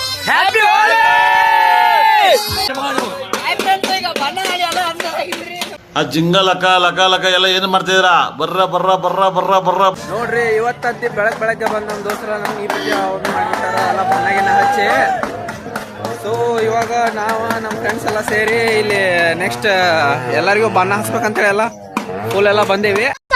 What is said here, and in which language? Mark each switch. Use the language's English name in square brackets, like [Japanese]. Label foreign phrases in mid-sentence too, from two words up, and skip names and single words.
[English] happy Holi. [Kannada] ಆ ಜಿಂಗ ಲಕ ಲಕ ಲಕ ಎಲ್ಲ ಏನ್ ಮಾಡ್ತಿದ್ರ? ಬರ್ರ ಬರ್ರ ಬರ್ರ ಬರ್ರ ಬರ್ರ ನೋಡ್ರಿ, ಇವತ್ತಂತಿ ಬೆಳಗ್ಗೆ ಬಂದ್ ನಮ್ ದೋಸ್ತರ ನಮ್ಗೆ ಈ ಬಗ್ಗೆ ಅವ್ರು ಮಾಡಿರ್ತಾರ ಎಲ್ಲ ಬಣ್ಣಗಿನ ಹಚ್ಚಿ. ಸೊ ಇವಾಗ ನಾವು ನಮ್ಮ ಫ್ರೆಂಡ್ಸ್ ಎಲ್ಲ ಸೇರಿ ಇಲ್ಲಿ ನೆಕ್ಸ್ಟ್ ಎಲ್ಲರಿಗೂ ಬಣ್ಣ ಹಚ್ಬೇಕಂತೇಳಿ ಎಲ್ಲ ಫುಲ್ ಎಲ್ಲ ಬಂದೇವಿ.